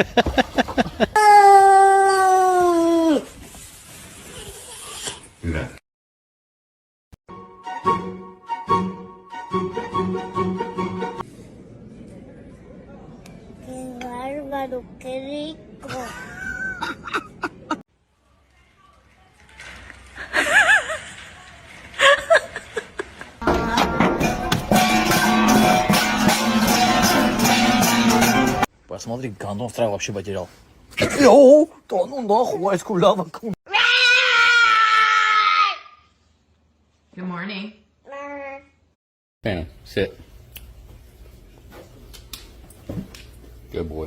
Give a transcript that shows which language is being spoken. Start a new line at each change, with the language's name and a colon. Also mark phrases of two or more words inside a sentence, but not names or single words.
Spanish: Qué bárbaro, qué rico.
Russian: Посмотри, гандон страх вообще потерял. Йоу, то ну нахуй, скулява.
English: Good morning. Bam. Sit. Good boy.